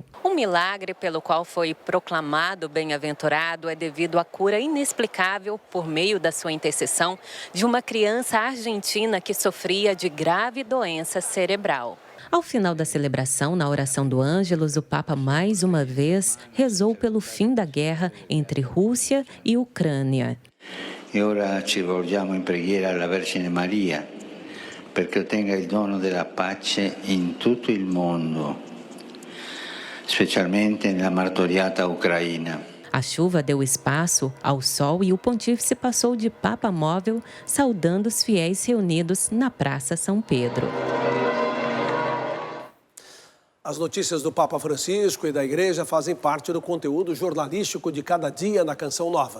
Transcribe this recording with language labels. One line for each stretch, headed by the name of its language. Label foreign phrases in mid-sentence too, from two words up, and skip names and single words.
Portuguese: O milagre pelo qual foi proclamado bem-aventurado é devido à cura inexplicável, por meio da sua intercessão, de uma criança argentina que sofria de grave doença cerebral. Ao final da celebração, na oração do Ângelus, o Papa mais uma vez rezou pelo fim da guerra entre Rússia e Ucrânia.
Italian: E ora ci volgiamo in preghiera alla Vergine Maria, perché ottenga il dono della pace in tutto il mondo, specialmente nella martoriata Ucraina.
Portuguese: A chuva deu espaço ao sol e o pontífice passou de Papa móvel, saudando os fiéis reunidos na Praça São Pedro. As notícias do Papa Francisco e da Igreja fazem parte do conteúdo jornalístico de cada dia na Canção Nova.